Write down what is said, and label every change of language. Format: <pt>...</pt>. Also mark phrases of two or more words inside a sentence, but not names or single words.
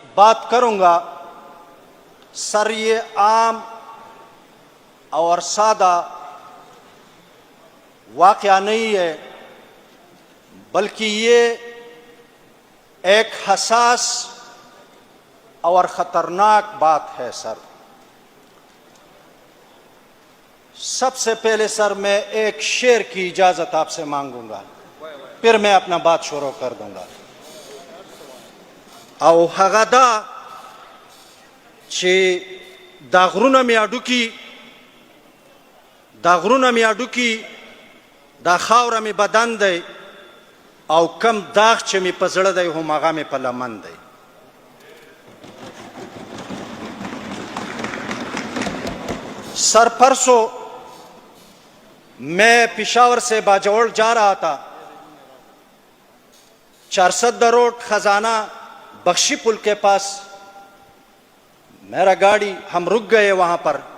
<ur>بات کروں گا سر یہ عام اور سادہ واقعہ نہیں ہے، بلکہ یہ ایک حساس اور خطرناک بات ہے سر۔ سب سے پہلے سر میں ایک شعر کی اجازت آپ سے مانگوں گا، پھر میں اپنا بات شروع کر دوں گا۔</ur> <ps>او هغه دا چې دا غرونه مې اډوکي، دا خاوره مې بدن دی، او کم داغ چې مې په زړه دی هم هغه مې په لمن دی۔</ps> <ur>سر پرسوں میں پشاور سے باجوڑ جا رہا تھا، 410 روڈ خزانہ بخشی پل کے پاس میرا گاڑی، ہم رک گئے وہاں پر۔</ur>